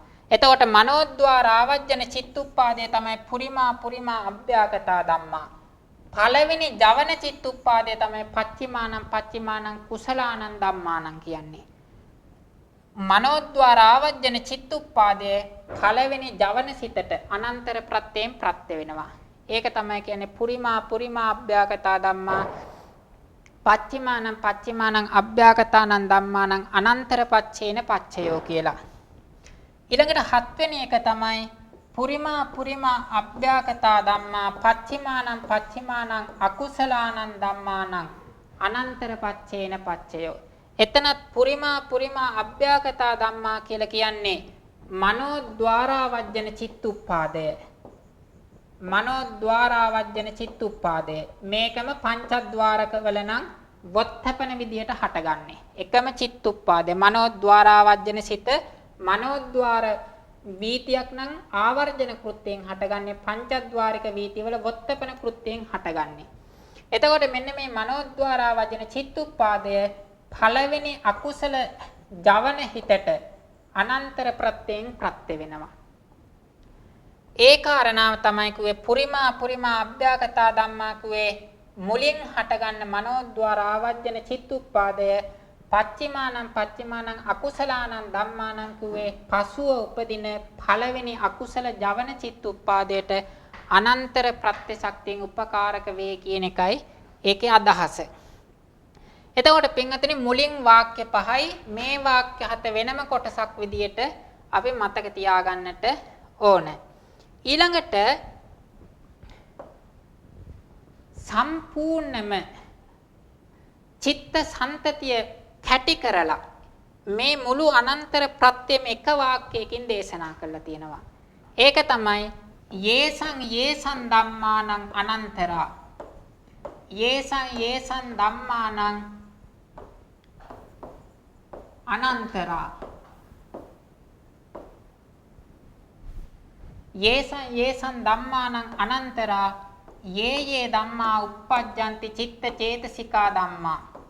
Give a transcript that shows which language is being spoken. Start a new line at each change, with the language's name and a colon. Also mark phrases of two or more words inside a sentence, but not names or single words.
Sinhala: එතකොට මනෝද්වාර ආවජ්ජන චිත්තුප්පාදය තමයි
Pali: පුරිමා අභ්‍යාගතා ධම්මා.
Sinhala: පළවෙනි ජවන චිත්තුප්පාදය තමයි
Pali: පච්චිමානං කුසලානං ධම්මානං
Sinhala: කියන්නේ. මනෝද්වාර ආවජ්ජන චිත්තුප්පාදය පළවෙනි ජවන සිතට අනන්තර ප්‍රත්‍යයෙන් ප්‍රත්‍ය වෙනවා. ඒක තමයි කියන්නේ
Pali: පුරිමා අභ්‍යාගතා ධම්මා පච්චිමානං අභ්‍යාගතානං ධම්මානං අනන්තර පච්චේන පච්චයෝ කියලා.
Sinhala: ඊළඟට හත්වෙනි එක තමයි
Pali: පුරිමා අභ්‍යාගතා ධම්මා පච්චිමානං අකුසලානං ධම්මානං අනන්තර පච්චේන පච්චයෝ.
Sinhala: එතනත්
Pali: පුරිමා අභ්‍යාගතා ධම්මා
Sinhala: කියලා කියන්නේ මනෝද්වාරාවජ්ජන චිත්තුප්පාදය. මනෝද්වාරාවජ්ජන චිත්තුප්පාදය මේකම පංචද්වාරක වල නම් වොත්තපන විදියට හටගන්නේ. එකම චිත්තුප්පාදය මනෝද්වාරාවජ්ජන සිත මනෝද්වාර වීතියක් නම් ආවර්ජන කෘත්‍යයෙන් හටගන්නේ පංචද්වාරික වීතිවල වොත්තපන කෘත්‍යයෙන් හටගන්නේ. එතකොට මෙන්න මේ මනෝද්වාරාවජන චිත්තුප්පාදය පළවෙනි අකුසල ජවන හිතට අනන්තර ප්‍රත්‍යයෙන් ප්‍රත්‍ය වෙනවා. ඒ කාරණාව තමයි කිව්වේ
Pali: පුරිමා අභ්‍යාගතා ධම්මා
Sinhala: කිව්වේ මුලින් හටගන්න මනෝද්වාරාවජන චිත්තුප්පාදය
Pali: පච්චිමානං අකුසලානං ධම්මානං
Sinhala: කිව්වේ පසුව උපදින පළවෙනි අකුසල ජවන චිත්තුප්පාදයට අනන්තර ප්‍රත්‍ය ශක්තියෙන් උපකාරක වේ කියන එකයි ඒකේ අදහස. එතකොට පින්වතුනි මුලින් වාක්‍ය පහයි මේ වාක්‍ය හත වෙනම කොටසක් විදියට අපි මතක තියාගන්නට ඕන. ඊළඟට සම්පූර්ණම චිත්ත සන්තතිය කැටි කරලා මේ මුළු අනන්තර ප්‍රත්‍යෙම එක වාක්‍යයකින් දේශනා කරලා තියෙනවා. ඒක තමයි
Pali: යේසං ධම්මානං අනන්තරා. යේසං ධම්මානං අනන්තරා. යේසං ධම්මානං අනන්තරා යේ ධම්මා uppajjanti චිත්ත චේතසිකා ධම්මා.